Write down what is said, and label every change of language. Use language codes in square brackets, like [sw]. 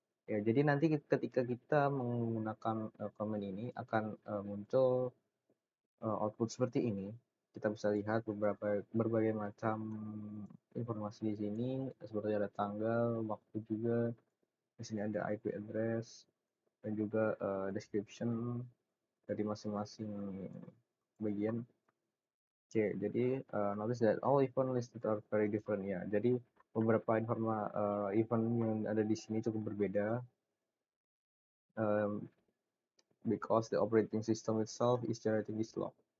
[id] Ya, jadi nanti ketika kita menggunakan command ini akan muncul output seperti ini. Kita bisa lihat berbagai macam informasi di sini, seperti ada tanggal, waktu juga. Di sini ada IP address dan juga description dari masing-masing bagian. [en] Oke, [id] jadi [en] notice that all event listed are very different ya. [id] Jadi beberapa event yang ada di sini cukup berbeda. [en] Because the operating system itself is generating this log.